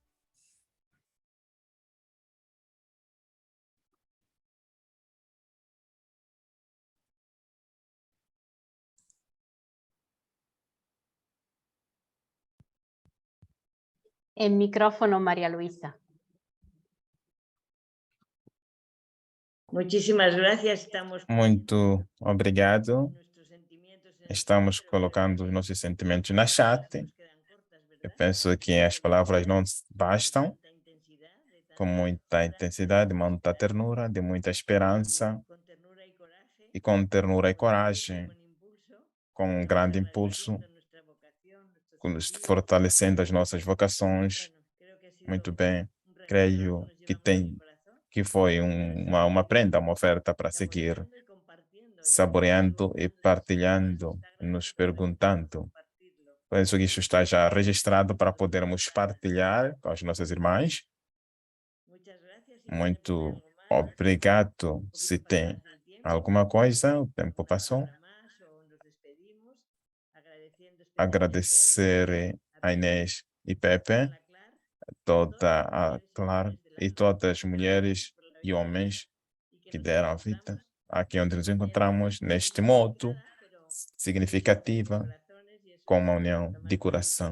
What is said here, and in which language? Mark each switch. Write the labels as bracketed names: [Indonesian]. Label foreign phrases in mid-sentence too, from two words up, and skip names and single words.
[Spanish] En micrófono, María Luisa. Muchísimas gracias. Estamos [Portuguese] Muito obrigado. [Spanish] nuestros sentimientos en el [Portuguese] Estamos [Spanish] chat, [Portuguese] colocando os nossos sentimentos na chat. [Spanish] nos quedan cortas, [Portuguese] Eu [Spanish] ¿verdad? [Portuguese] penso que as palavras não bastam, [Spanish] Tanta intensidad, de tanta [Portuguese] com muita intensidade, de muita ternura, de muita esperança, [Spanish] con ternura y coraje, [Portuguese] e com ternura e coragem, [Spanish] con impulso, [Portuguese] com um grande impulso, [Spanish] fortaleciendo nuestra vocación, nuestros sentidos. [Portuguese] fortalecendo as nossas vocações. [Spanish] Bueno, creo que ha sido [Portuguese] Muito bem. [Spanish] un regalo [Portuguese] Creio [Spanish] que nos [Portuguese] que [Spanish] llevamos [Portuguese] tem [Spanish] en el corazón. [Portuguese] que foi uma prenda, uma oferta para seguir, [Spanish] Saboreando y compartiendo. Yo [Portuguese] saboreando [Spanish] creo que [Portuguese] e [Spanish] algo [Portuguese] partilhando, [Spanish] está nos grabado para [Portuguese] perguntando. [Spanish] compartirlo. [Portuguese] Penso que isso está já registrado para podermos partilhar com as nossas irmãs. [Spanish] Muchas gracias. Si [Portuguese] Muito [Spanish] tenemos algo más, [Portuguese] obrigado. [Spanish] un [Portuguese] Se [Spanish] poquito [Portuguese] tem [Spanish] más del tiempo, [Portuguese] alguma coisa, o tempo [Spanish] una [Portuguese] passou. [Spanish] palabra más o nos despedimos, agradeciendo especialmente [Portuguese] Agradecer a Inês e Pepe, [Spanish] a la Clar, [Portuguese] toda a Clara e todas as mulheres e homens que deram a vida aqui onde nos encontramos, neste modo significativa, com uma união de coração.